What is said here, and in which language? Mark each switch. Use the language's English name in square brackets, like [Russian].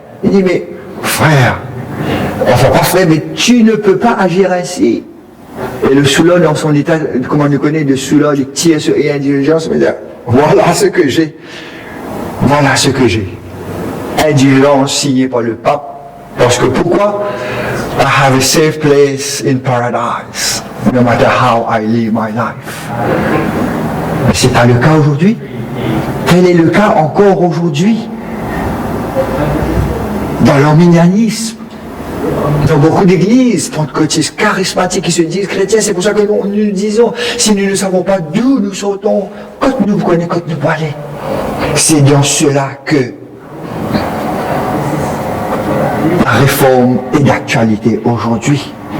[French] Il dit, mais frère, enfin pas frère, mais tu ne peux pas agir ainsi. Et le soulard, dans son état, comme on le connaît, de soulard, il tire sur indulgence, il dit, voilà ce que j'ai. Voilà ce que j'ai. Indulgence signée par le pape. Parce que pourquoi? [English] I have a safe place in paradise, no matter how I live my life. [French] Mais ce n'est pas le cas aujourd'hui. Quel est le cas encore aujourd'hui? Dans l'arminianisme, dans beaucoup d'églises pentecôtistes charismatiques qui se disent chrétiens, c'est pour ça que nous disons, si nous ne savons pas d'où nous sortons, quand nous connaissons, quand nous pouvons aller, c'est dans cela que la réforme est d'actualité aujourd'hui.